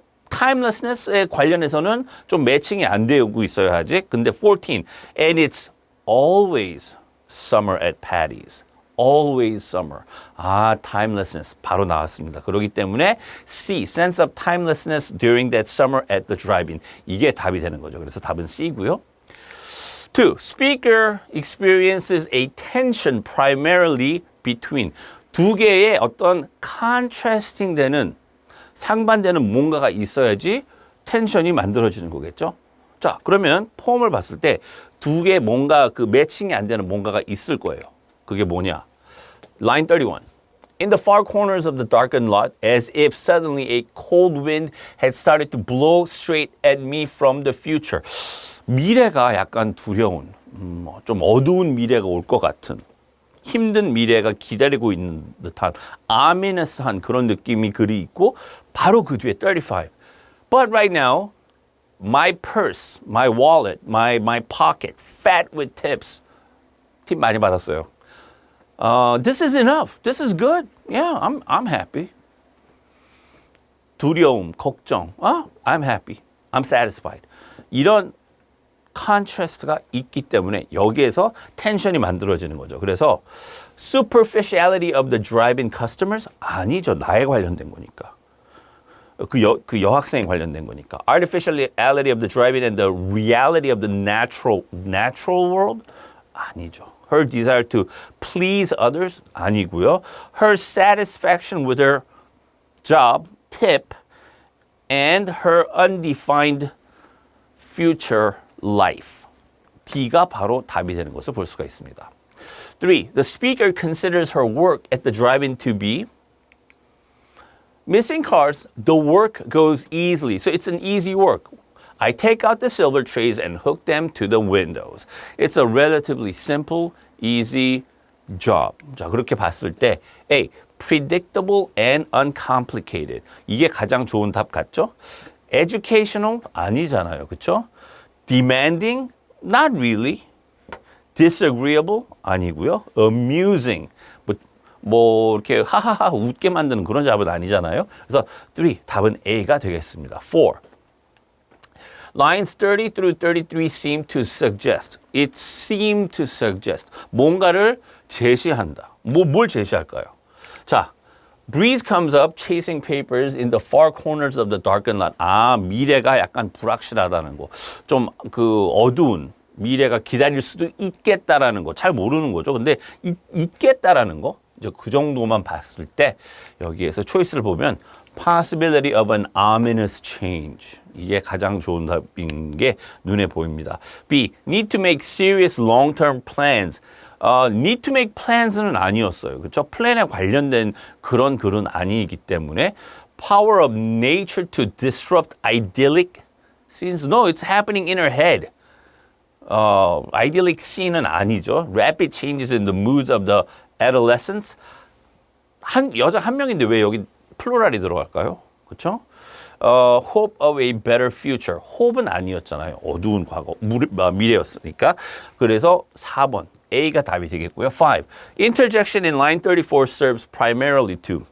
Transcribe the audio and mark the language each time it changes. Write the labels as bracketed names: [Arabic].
[Korean] timelessness에 관련해서는 좀 매칭이 안 되고 있어야지. [English] 근데 14, and it's always summer at Patty's. Always summer. [Korean] timelessness 바로 나왔습니다. 그렇기 때문에 [English] C, sense of timelessness during that summer at the drive-in. [Korean] 이게 답이 되는 거죠. 그래서 답은 C고요. 2. [English] Speaker experiences a tension primarily between. [Korean] 두 개의 어떤 contrasting 되는 상반되는 뭔가가 있어야지 텐션이 만들어지는 거겠죠. 자, 그러면 포엠을 봤을 때 두 개 뭔가 매칭이 안 되는 뭔가가 있을 거예요. 그게 뭐냐? Line 31. [English] In the far corners of the darkened lot, as if suddenly a cold wind had started to blow straight at me from the future. [Korean] 미래가 약간 두려운, 좀 어두운 미래가 올 것 같은, 힘든 미래가 기다리고 있는 듯한 ominous한 그런 느낌이 글이 있고 바로 그 뒤에 35. [English] But right now, my purse, my wallet, my pocket, fat with tips. [Korean] 팁 많이 받았어요. [English] This is enough. This is good. Yeah, I'm happy. [Korean] 두려움, 걱정. [English] I'm happy. I'm satisfied. [Korean] 이런 컨트라스트가 있기 때문에 여기에서 텐션이 만들어지는 거죠. [English] 그래서 superficiality of the drive-in customers [Korean] 아니죠. 나에 관련된 거니까. 그 여학생에 관련된 거니까. [English] Artificiality of the drive-in and the reality of the natural world [Korean] 아니죠. [English] Her desire to please others [Korean] 아니고요. [English] Her satisfaction with her job, tip, and her undefined future life. [Korean] D가 바로 답이 되는 것을 볼 수가 있습니다. 3. [English] The speaker considers her work at the drive-in to be missing cars. The work goes easily. So it's an easy work. I take out the silver trays and hook them to the windows. It's a relatively simple, easy job. [Korean] 자, 그렇게 봤을 때 A. [English] Predictable and uncomplicated. [Korean] 이게 가장 좋은 답 같죠? Educational 아니잖아요. 그렇죠? [English] Demanding? Not really. Disagreeable? [Korean] 아니고요. [English] Amusing? [Korean] 뭐 이렇게 하하하 웃게 만드는 그런 답은 아니잖아요. 그래서 3, 답은 A가 되겠습니다. 4. [English] Lines 30 through 33 seem to suggest. It seemed to suggest. [Korean] 뭔가를 제시한다. 뭘 제시할까요? [English] 자, Breeze comes up chasing papers in the far corners of the darkened lot. [Korean] 미래가 약간 불확실하다는 거. 좀 그 어두운 미래가 기다릴 수도 있겠다라는 거. 잘 모르는 거죠. 근데 있겠다라는 거. 이제 그 정도만 봤을 때 여기에서 초이스를 보면 [English] possibility of an ominous change. [Korean] 이게 가장 좋은 답인 게 눈에 보입니다. B. [English] Need to make serious long-term plans. Need to make plans는 [Korean] 아니었어요. 그렇죠? 플랜에 관련된 그런 글은 아니기 때문에 [English] power of nature to disrupt idyllic scenes. No, it's happening in her head. [Korean] idyllic scene은 아니죠. [English] Rapid changes in the moods of the adolescents. [Korean] 여자 한 명인데 왜 여기 플로랄이 들어갈까요? 그렇죠? [English] Hope of a better future. [Korean] hope은 아니었잖아요. 어두운 과거, 미래였으니까. 그래서 4번. A가 답이 되겠고요. 5. [English] Interjection in line 34 serves primarily to.